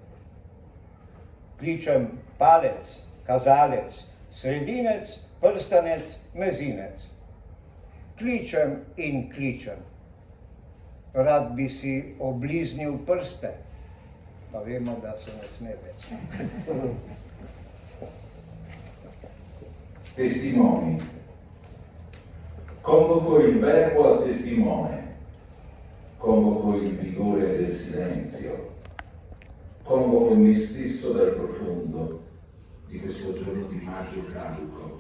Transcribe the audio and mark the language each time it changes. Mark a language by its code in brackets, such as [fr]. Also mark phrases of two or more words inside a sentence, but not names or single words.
[sl] Kličem palec, kazalec, sredinec, prstanec, mezinec. Kličem in kličem. Rad bi si obliznil prste, pa vemo, da se ne sme več. [it] Testimoni. Convoco il verbo a testimone, convoco il vigore del silenzio, convoco me stesso dal profondo di questo giorno di maggio caduco.